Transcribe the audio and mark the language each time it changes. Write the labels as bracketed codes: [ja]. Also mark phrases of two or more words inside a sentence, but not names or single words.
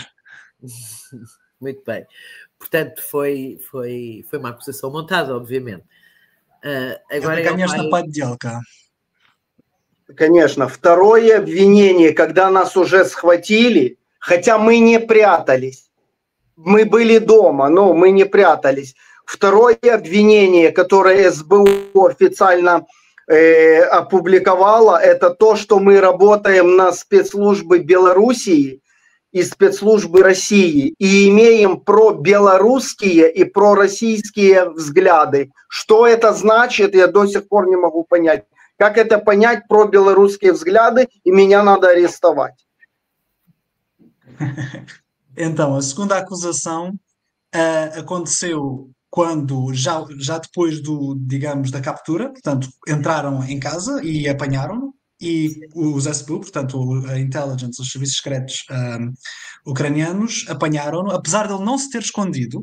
[pt] Muito bem. Portanto, foi uma acusação montada, obviamente. Agora [ru] Это, конечно, подделка. Конечно. Второе обвинение, когда нас уже схватили, хотя мы не прятались. Мы были дома, но мы не прятались. Второе обвинение, которое СБУ официально опубликовала, это то, что мы работаем на спецслужбы Белоруссии и спецслужбы России и имеем пробелорусские и пророссийские взгляды. Что это значит, я до сих пор не могу понять. Как это понять, пробелорусские взгляды, и меня надо арестовать? [pt] Então, a segunda acusação aconteceu quando, já depois digamos, da captura, portanto, entraram em casa e apanharam-no, e os SBU, portanto, a Intelligence, os serviços secretos ucranianos, apanharam-no, apesar de ele não se ter escondido.